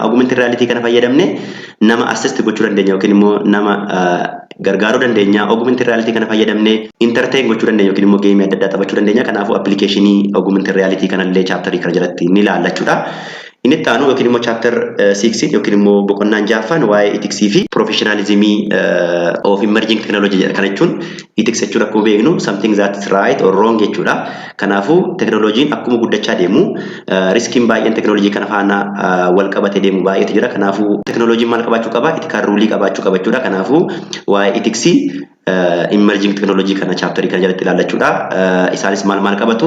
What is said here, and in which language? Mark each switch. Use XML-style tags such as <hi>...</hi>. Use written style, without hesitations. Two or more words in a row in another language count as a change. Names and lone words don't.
<en>Augmented reality</en> <om>kana fayyadamne nama assist gochuu dandeenya yookiin immoo nama gargaaruu dandeenya.</om> <en>Augmented reality</en> <om>kana fayyadamne entertain gochuu dandeenya yookiin immoo geemii adda addaa taphachuu dandeenya. Kanaafuu</om> <en>application augmented reality</en> <om>kanallee chapter kana jalatti ni ilaalla jechuudha. Inni itti aanu yookiin immoo chapter 6 yookiin immoo boqonnaan jaaffaan waa'ee ethics fi</om> <en>professionalism of emerging technology</en> <om>jedha. Kana jechuun ethics jechuun akkuma beeknu</om> <en>something that is right or wrong</en> <om>jechuudha. Kanaafuu teknooloojiin akkuma guddachaa deemu riskiin baay'een teknooloojii kana faana wal qabatee deemu baay'eetu jira. Kanaafuu teknooloojiin maal qabaachuu qaba?</om> <en>Ethical rule</en> <om>qabaachuu qaba jechuudha. Kanaafuu waa'ee</om> <en>ethics emerging technology</en> <om>kana chapterii kana jalatti ilaallachuudha. Isaanis maal qabatu?</om>